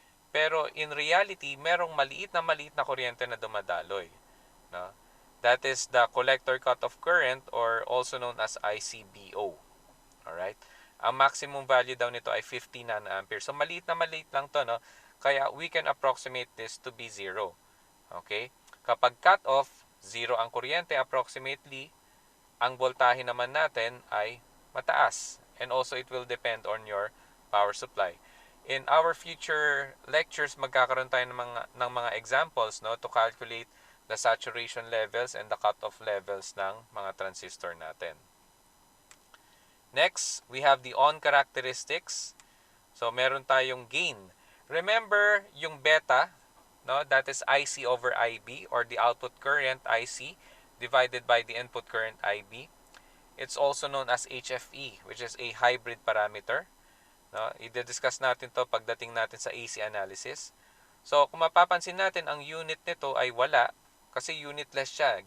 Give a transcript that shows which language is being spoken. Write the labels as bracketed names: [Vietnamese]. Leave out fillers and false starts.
[Filipino] Pero [English] in reality, [Filipino] merong maliit na kuryente na dumadaloy. No? [English] That is the collector cutoff current or also known as ICBO. Alright? [Filipino] Ang maximum value daw nito ay 50 nanoampere. So maliit lang to, no? Kaya [English] we can approximate this to be 0. Okay? [Filipino] Kapag cut off, 0 ang kuryente approximately, ang voltahe naman natin ay mataas. [English] And also it will depend on your power supply. In our future lectures, [Filipino] magkakaroon tayo ng mga examples, no, [English] to calculate the saturation levels and the cutoff levels [Filipino] ng mga transistor natin. [English] Next, we have the on characteristics. [Filipino] So, meron tayong gain. [English] Remember [Filipino] yung beta, no? [English] That is IC over IB, or the output current IC divided by the input current IB. It's also known as HFE, which is a hybrid parameter. [Filipino] No? I-discuss natin to pagdating natin sa AC analysis. So, kung mapapansin natin, ang unit nito ay wala kasi unitless siya.